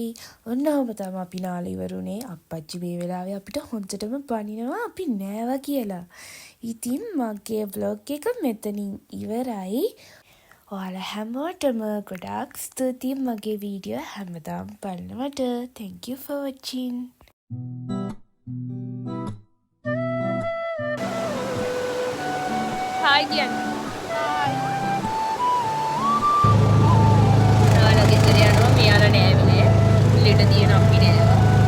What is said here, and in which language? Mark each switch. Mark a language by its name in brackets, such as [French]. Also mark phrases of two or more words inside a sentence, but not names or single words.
[Sinhala] ඔන්නෝම තමයි අපි නාලා ඉවරුනේ. අප්පච්චි මේ වෙලාවේ අපිට හොඳටම බනිනවා අපි නෑවා කියලා. ඉතින් මගේ vlog එක මෙතනින් ඉවරයි. ඔයාලා හැමෝටම ගොඩාක් ස්තුතියි මගේ වීඩියෝ හැමදාම බලනවට. [English] Thank you for watching. Hi Gian. Hi. [Sinhala] නාලා ගෙදර යනවා මෙයාලා නෑවිනේ. ලෙඩ තියෙන අපිනේ.